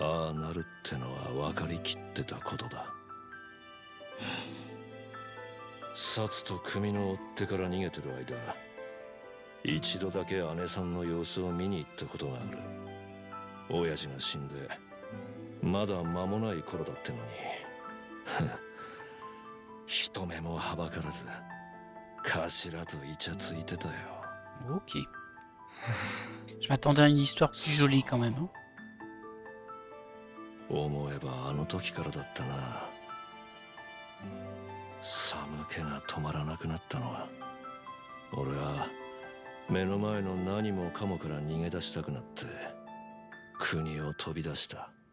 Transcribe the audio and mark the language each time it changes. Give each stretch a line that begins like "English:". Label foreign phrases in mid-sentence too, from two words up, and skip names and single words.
Japanese: ああなるってのは分かりきってたことだ。札と組の追っ手から逃げてる間、一度だけ姉さんの様子を見に行ったことがある。親父が死んでまだ間もない頃だってのに人目もはばからず頭とイチャついてたよ。
French: Ok. Je m'attendais à une histoire plus jolie quand même. Hein.
Japanese: 思えばあの時からだったな。寒気が止まらなくなったのは俺は目の前の何もかもから逃げ出したくなって国を飛び出した。